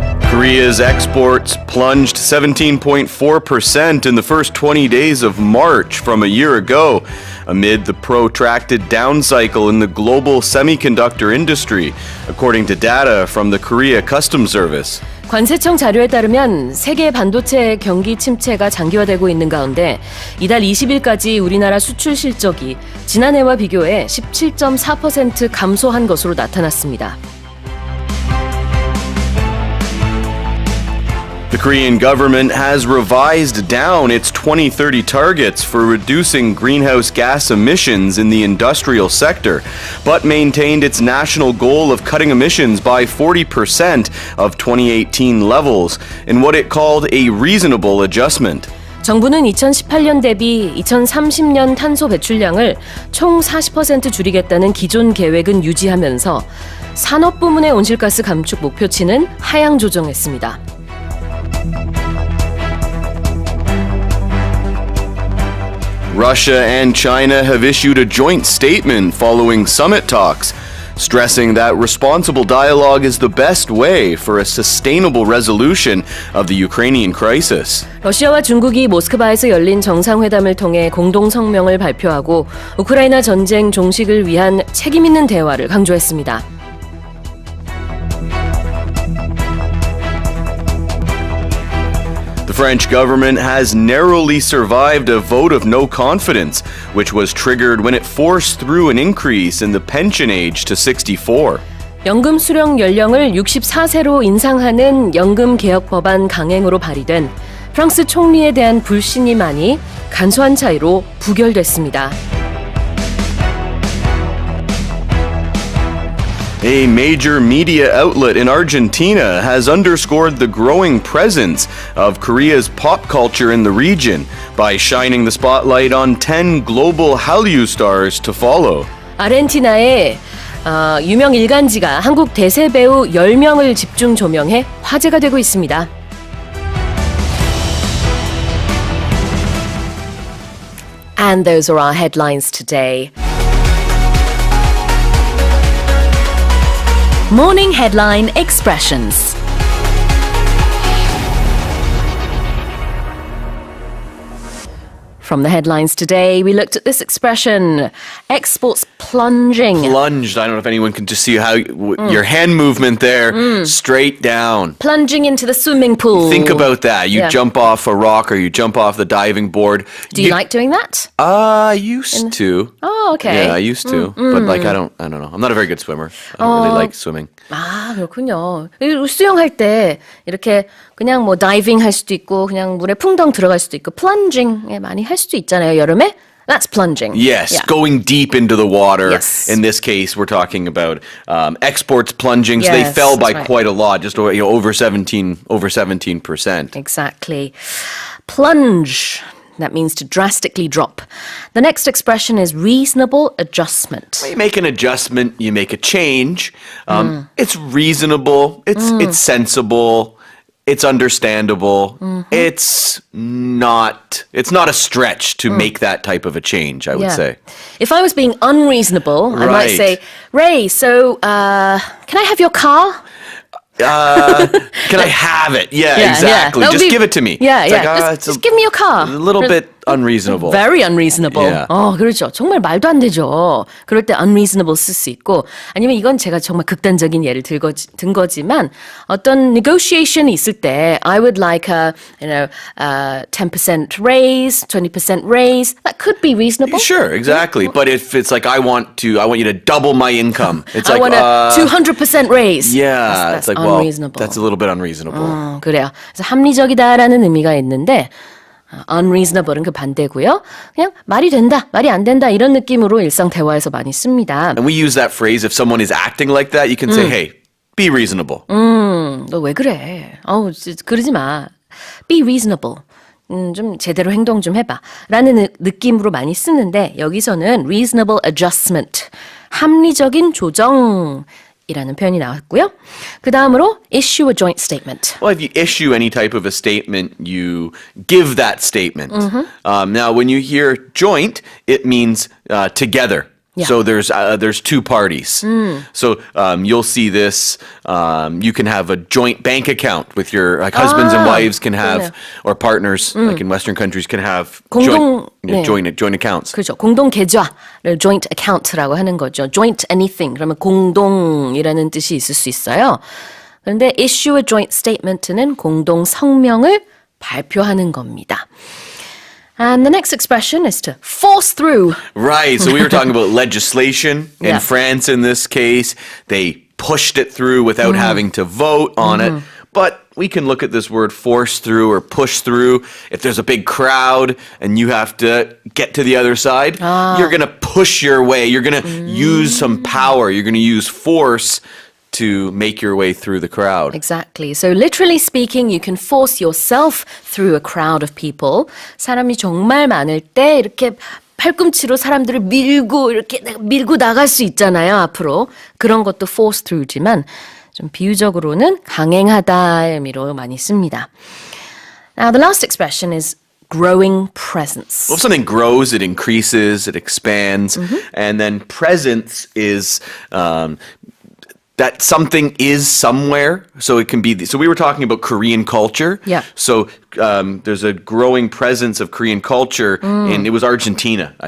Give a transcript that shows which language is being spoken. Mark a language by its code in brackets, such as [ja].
[en] Korea's exports plunged 17.4% in the first 20 days of March from a year ago, amid the protracted downcycle in the global semiconductor industry, according to data from the Korea Customs Service. [ko] 관세청 자료에 따르면 세계 반도체 경기 침체가 장기화되고 있는 가운데 이달 20일까지 우리나라 수출 실적이 지난해와 비교해 17.4% 감소한 것으로 나타났습니다. [en] The Korean government has revised down its 2030 targets for reducing greenhouse gas emissions in the industrial sector, but maintained its national goal of cutting emissions by 40% of 2018 levels in what it called a reasonable adjustment. [ko] 정부는 2018년 대비 2030년 탄소 배출량을 총 40% 줄이겠다는 기존 계획은 유지하면서 산업 부문의 온실가스 감축 목표치는 하향 조정했습니다. [en] Russia and China have issued a joint statement following summit talks, stressing that responsible dialogue is the best way for a sustainable resolution of the Ukrainian crisis. [ko] 러시아와 중국이 모스크바에서 열린 정상회담을 통해 공동 성명을 발표하고 우크라이나 전쟁 종식을 위한 책임 있는 대화를 강조했습니다. [en] The French government has narrowly survived a vote of no confidence, which was triggered when it forced through an increase in the pension age to 64. [ko] 연금 수령 연령을 64세로 인상하는 연금 개혁 법안 강행으로 발의된 프랑스 총리에 대한 불신이 많이 간소한 차이로 부결됐습니다. [en] A major media outlet in Argentina has underscored the growing presence of Korea's pop culture in the region by shining the spotlight on 10 global Hallyu stars to follow. [ko] 아르헨티나의 유명 일간지가 한국 대세 배우 10명을 집중 조명해 화제가 되고 있습니다. [en] And those are our headlines today. Morning Headline Expressions. From the headlines today, we looked at this expression, exports plunging. Plunged. I don't know if anyone can just see how your hand movement there, straight down. Plunging into the swimming pool. Think about that. You Yeah. jump off a rock or you jump off the diving board. Do you like doing that? I used to. Oh, okay. Yeah, I used to. But like I don't know. I'm not a very good swimmer. I don't really like swimming. [ko] 아, 그렇군요. 수영할 때 이렇게 그냥 뭐 다이빙 할 수도 있고 그냥 물에 풍덩 들어갈 수도 있고 플런징 많이 할 수도 있잖아요, 여름에. [en] That's plunging. Yes, Yeah. going deep into the water. Yes. In this case, we're talking about exports plunging. So they Yes, fell by that's right. quite a lot, just over 17%. Exactly. Plunge. That means to drastically drop. The next expression is reasonable adjustment. You make an adjustment, you make a change. It's reasonable. It's sensible. It's understandable. It's not a stretch to make that type of a change, I would say. If I was being unreasonable, I might Right. say, Ray, so can I have your car? Can I have it? Yeah, exactly. That would Just be- give it to me. Yeah, It's yeah. like, Just give me your car. a little bit unreasonable. Very unreasonable. Yeah. [ko] 그렇죠. 정말 말도 안 되죠. 그럴 때 unreasonable 쓸 수 있고 아니면 이건 제가 정말 극단적인 예를 든 거지만 어떤 negotiation이 있을 때 [en] I would like a 10% raise, 20% raise. That could be reasonable. Sure, exactly. But if it's like I want you to double my income. It's I like want a 200% raise. yeah, That's it's like well, unreasonable. that's a little bit unreasonable. [ko] 그래요. 그래서 합리적이다라는 의미가 있는데 unreasonable은 그 반대고요. 그냥 말이 된다, 말이 안 된다 이런 느낌으로 일상 대화에서 많이 씁니다. [en] And we use that phrase if someone is acting like that, you can say, "Hey, be reasonable." [ko] 너 왜 그래? 그러지 마. [en] Be reasonable. [ko] 좀 제대로 행동 좀 해봐. 라는 느낌으로 많이 쓰는데 여기서는 reasonable adjustment. 합리적인 조정. 이라는 표현이 나왔고요. 그 다음으로 [en] issue a joint statement. Well, if you issue any type of a statement, you give that statement. Now, when you hear joint, it means together. Yeah. So there's two parties. So you'll see this. You can have a joint bank account with your husbands and wives can have, or partners like in Western countries can have [ko] 공동, [en] joint accounts. [ko] 그렇죠. 공동 계좌를 joint account라고 하는 거죠. joint anything 그러면 공동이라는 뜻이 있을 수 있어요. 그런데 issue a joint statement는 공동 성명을 발표하는 겁니다. [en] And the next expression is to force through. Right. So we were talking about legislation in Yeah. France in this case. They pushed it through without having to vote on it. But we can look at this word force through or push through. If there's a big crowd and you have to get to the other side, you're going to push your way. You're going to use some power. You're going to use force to make your way through the crowd. Exactly. So literally speaking, you can force yourself through a crowd of people. [ko] 사람이 정말 많을 때 이렇게 팔꿈치로 사람들을 밀고 나갈 수 있잖아요, 앞으로. 그런 것도 force through지만 좀 비유적으로는 강행하다의 의미로 많이 씁니다. [en] Now, the last expression is growing presence. Well, if something grows, it increases, it expands, and then presence is that something is somewhere. So it can be, so we were talking about Korean culture. Yeah. So there's a growing presence of Korean culture in, it was Argentina, I